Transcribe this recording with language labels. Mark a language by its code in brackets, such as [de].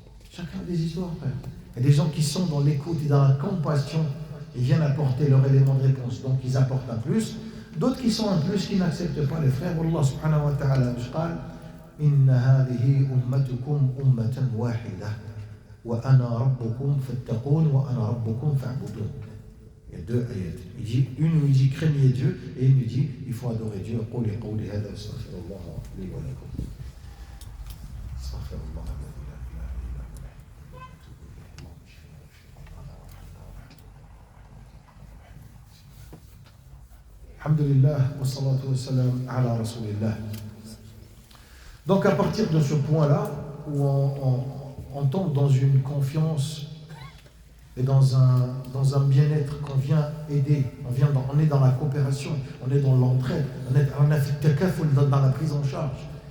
[fr] Chacun a des histoires, frère. Il y a des gens qui sont dans l'écoute et dans la compassion, ils viennent apporter leur élément de réponse, donc ils apportent un plus. D'autres qui sont un plus, qui n'acceptent pas les frères. [ar] Allah subhanahu wa ta'ala قال إن هذه أمتكم أمة واحدة وأنا ربكم فاتقون وأنا ربكم فاعبدون. [fr] Il y a deux ayats. Il dit, une où il dit craignez Dieu et une où il dit il faut adorer Dieu. [ar] قولي قولي هذا واستغفر الله لي ولكم. استغفر الله الذي لا إله إلا هو Alhamdulillah wa salatu wa salam ala rasulillah. [fr] Donc à partir de ce point-là, où on tombe dans une confiance et dans un bien-être, qu'on vient aider, on est dans la coopération, on est dans l'entraide, on a fait takaful dans la prise en charge.